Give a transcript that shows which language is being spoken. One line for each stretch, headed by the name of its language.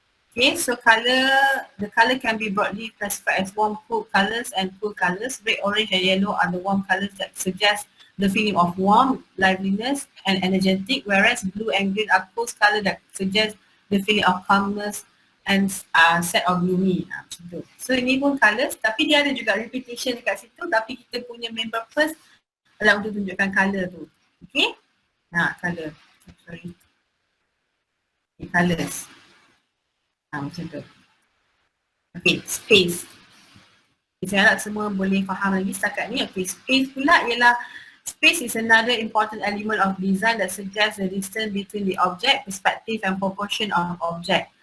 English: Okay, so the color can be broadly classified as warm, cool colors and cool colors. Red, orange and yellow are the warm colors that suggest the feeling of warmth, liveliness and energetic, whereas blue and green are cool colors that suggest the feeling of calmness and sad or gloomy.
Malay: Macam tu. So ini pun colors, tapi dia ada juga repetition dekat situ, tapi kita punya main purpose adalah untuk tunjukkan color tu.
English: Okay? Color. Sorry. Okay, colors.
Malay: Macam tu.
English: Okay, space.
Malay: Saya harap semua boleh faham lagi setakat ni.
English: Okay, space pula ialah, space is another important element of design that suggests the distance between the object, perspective and proportion of object.